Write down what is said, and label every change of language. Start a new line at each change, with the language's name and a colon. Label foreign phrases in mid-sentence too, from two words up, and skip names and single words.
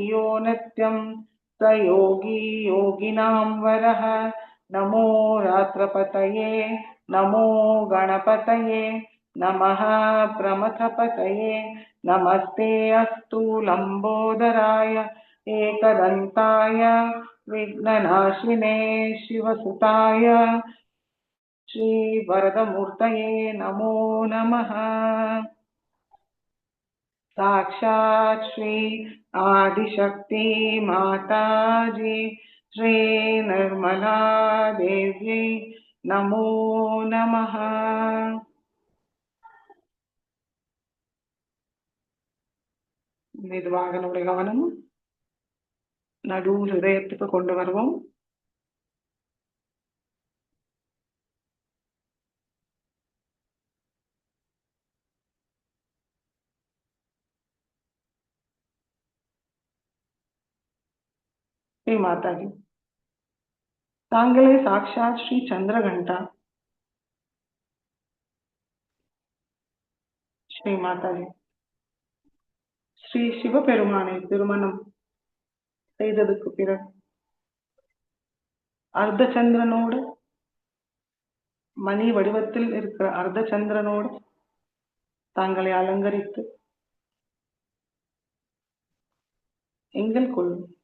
Sanskrit: यो नित्यं स योगी योगिनां वरः नमो रात्रपतये नमो गणपतये नमः प्रमथपतये नमस्ते अस्तु लम्बोदराय एकदन्ताय विघ्ननाशिने शिवसुताय श्रीवरदमूर्तये नमो नमः। साक्षात् श्री आदिशक्ति माताजी श्री निर्मला देवी नमो नमः।
Tamil: மெதுவாக நம்முடைய கவனம் நடு ஹிருதயத்துக்கு கொண்டு வருவோம். ஹே மாதாஜி, தாங்களே சாக்ஷாத் ஸ்ரீ சந்திரகண்டா. श्री माताजी, ஸ்ரீ சிவபெருமானை திருமணம் செய்ததுக்கு பிறகு அர்த்த சந்திரனோடு மணி வடிவத்தில் இருக்கிற அர்த்த சந்திரனோடு தாங்களை அலங்கரித்து எங்களுக்குள்